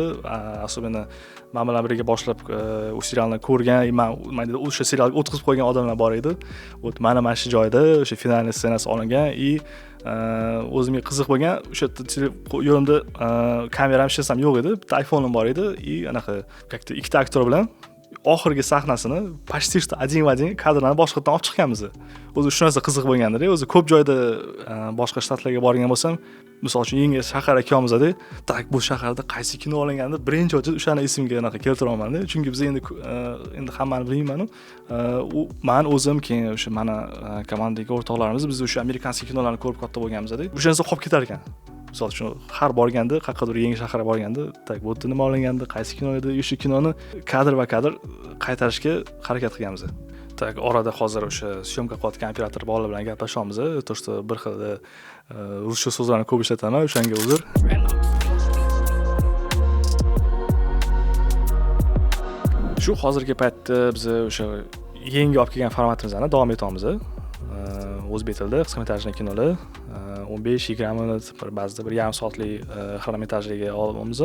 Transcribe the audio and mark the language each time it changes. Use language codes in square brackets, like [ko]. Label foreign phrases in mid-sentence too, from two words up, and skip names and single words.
[uz] Особенно men bilan birga boshlab u serialni ko'rgan, men o'sha serialga o'tkazib qo'ygan odamlar bor edi. Mana shu joyda o'sha finalniy ssenasi olingan o'zimga qiziq bo'lgan, o'sha yo'limda kameram hech narsam yo'q edi, bitta iPhone'im bor edi, anaqa как-то ikkita aktyor bilan oxirgi sahnasini [ru] почти что один в один [uz] kadrlarni boshqatdan olib chiqqanmiz. O'zi shu narsa qiziq bo'lgandi-da. O'zi ko'p joyda boshqa shtatlarga borgan bo'lsam, misol uchun yangi shahar ekanmiz-da, tak bu shaharda qaysi kino olinganda birinchi o'chib o'shani esimga anaqa keltira olmadim. Chunki biz endi hammani bilmayman. Men o'zim keyin o'sha mana komandadagi o'rtoqlarimiz biz o'sha amerikanskiy kinolarni ko'rib katta bo'lganmiz-da. O'sha narsa qolib ketar ekan. Misol uchun har borganda, qayerdir yangi shaharga borganda, tak bu yerda nima olingandi, qaysi kino edi, o'sha kinoni kadr va kadr qaytarishga harakat qilganmiz. Tak orada hozir o'sha syomka qilayotgan operator bolalar bilan gaplashamiz. [ru] То, что [uz] bir xil ruscha so'zlarni ko'p ishlataman, o'shanga uzr. Shu hozirgi paytda biz o'sha yangi olib kelgan formatimizdan davom etamiz. O'zbek tilida qisqa metrajli kinolar 15-20 minut, ba'zida bir yarim soatlik xronometrajliga olamiz.